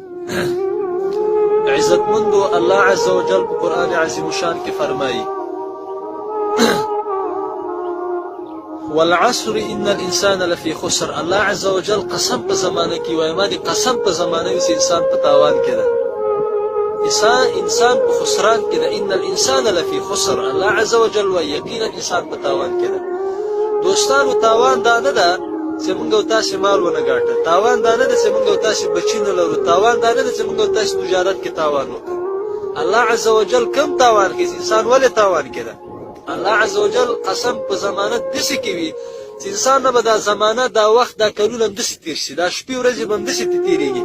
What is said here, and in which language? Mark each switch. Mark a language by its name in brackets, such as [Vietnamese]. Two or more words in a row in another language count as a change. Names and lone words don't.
[Pashto] عزتمندو [Arabic] الله عز وجل [Pashto] په قرآن عظیم شان کې فرمایي [Arabic] والعصر ان الانسان لفي خسر. الله عز وجل [Pashto] قسم په زمانه کې وایي، ما دې قسم په زمانه وي چې انسان په تاوان کې ده، انسان په خسران کې ده. [Arabic] ان الانسان لفي خسر. الله عز وجل [Pashto] وایي یقینا انسان په تاوان کې ده. دوستانو تاوان دا نه ده چې موږ او تاسو مال ونه ګټه، تاوان دا نه ده چې موږ او تاسو بچی نه لرو، تاوان دا نه ده چې موږ او تاسو تجارت کې تاوان وکړو. [Arabic] الله عز وجل [Pashto] کم تاوان کې انسان ولې تاوان کې ده؟ [Arabic] الله عز وجل [Pashto] قسم په زمانه داسې کوي چې انسان نه به دا زمانه دا وخت دا کلونه داسې تېر شي، دا شپې ورځې به هم داسې تېرېږي.